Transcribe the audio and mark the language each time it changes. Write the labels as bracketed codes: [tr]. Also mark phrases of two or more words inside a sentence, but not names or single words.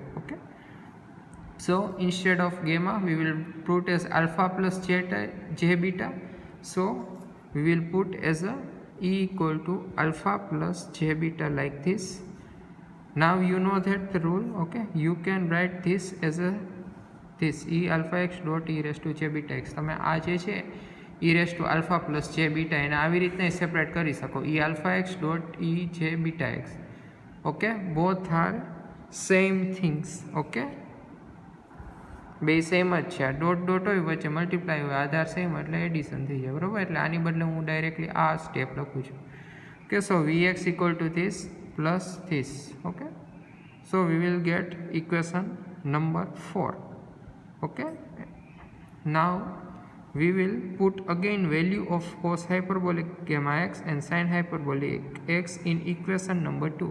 [en] Okay, so instead of gamma we will put as alpha plus j beta, so we will put as a E equal to alpha plus j beta like this. Now you know that the rule. Okay, you can write this as a this e alpha x dot e raised to j beta x. [gu] તમે આ જે છે [en] e raised to alpha plus j beta [gu] એને આવી રીતના સેપરેટ કરી શકો. [en] e alpha x dot e j beta x. okay, both are same things. [gu] ઓકે, બે સેમ જ છે. આ ડોટ ડોટ હોય વચ્ચે મલ્ટીપ્લાય હોય, આધાર સેમ એટલે એડિશન થઈ જાય. બરાબર, એટલે આની બદલે હું ડાયરેક્ટલી આ સ્ટેપ લખું છું. [en] Okay, so Vx equal to this plus this. Okay, so we will get equation number 4. Okay, now we will put again value of cos hyperbolic gamma x and sin hyperbolic x in equation number 2.